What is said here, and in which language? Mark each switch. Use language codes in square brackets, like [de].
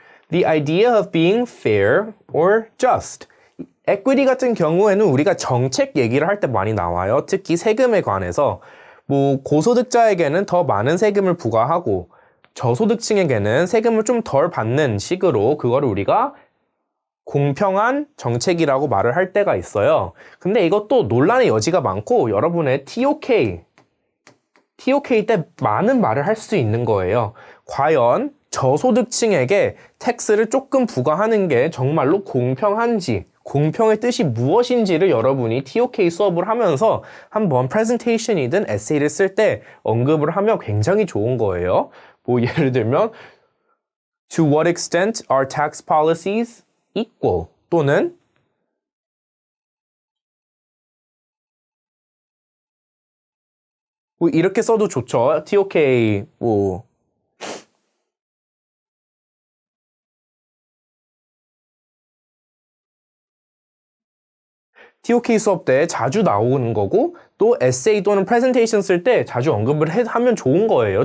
[en] The idea of being fair or just. [ko] equity 같은 경우에는 우리가 정책 얘기를 할 때 많이 나와요. 특히 세금에 관해서 뭐 고소득자에게는 더 많은 세금을 부과하고 저소득층에게는 세금을 좀 덜 받는 식으로 그거를 우리가 공평한 정책이라고 말을 할 때가 있어요. 근데 이것도 논란의 여지가 많고 여러분의 TOK 때 많은 말을 할 수 있는 거예요. 과연 저소득층에게 텍스를 조금 부과하는 게 정말로 공평한지, 공평의 뜻이 무엇인지를 여러분이 TOK 수업을 하면서 한번 프레젠테이션이든 에세이를 쓸 때 언급을 하면 굉장히 좋은 거예요. 뭐 예를 들면 [en] To what extent are tax policies equal? [ko] 또는 뭐 이렇게 써도 좋죠. TOK 뭐 TOK 수업 때 자주 나오는 거고 또 에세이 또는 프레젠테이션 쓸 때 자주 언급을 하면 좋은 거예요.